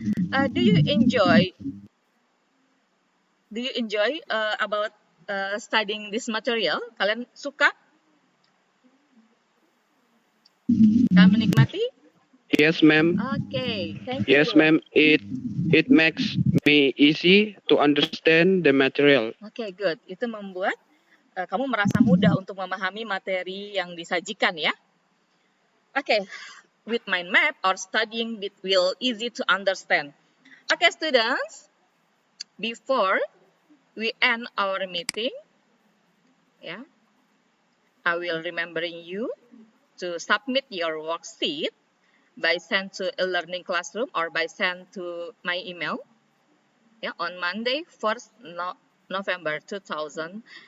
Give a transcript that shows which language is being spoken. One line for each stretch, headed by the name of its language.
English: Do you enjoy about studying this material?
Indonesian: Kalian suka? Kalian menikmati?
English: Yes, ma'am. Okay, thank you. Yes, ma'am. It makes me easy to understand the material. Okay, good.
Indonesian: Itu membuat kamu merasa mudah untuk memahami materi yang disajikan ya.
English: Okay, with mind map or studying it will easy to understand. Okay, students, before we end our meeting, yeah, I will remembering you to submit your worksheet by send to e-learning classroom or by send to my email, yeah, on Monday, 1st November 2020.